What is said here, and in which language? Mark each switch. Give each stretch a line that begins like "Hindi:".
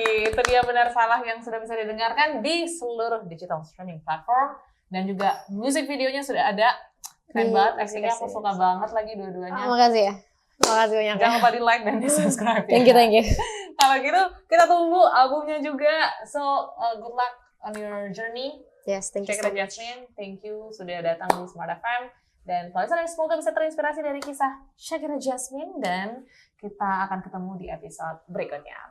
Indonesian: Itu dia benar salah yang sudah bisa didengarkan di seluruh digital streaming platform. Dan juga musik videonya sudah ada. Keren banget, actingnya aku suka banget lagi dua-duanya. Makasih ya. Makasih banyak. Jangan lupa di like dan di subscribe ya.
English: Thank you.
Indonesian: Kalau gitu, kita tunggu albumnya juga.
English: So, good luck on your journey. Yes, thank you so Shakira much.
Indonesian: Jasmine,
English: thank you
Indonesian: sudah datang di Smart FM. Dan kalau semoga bisa terinspirasi dari kisah Shakira Jasmine. Dan kita akan ketemu di episode berikutnya.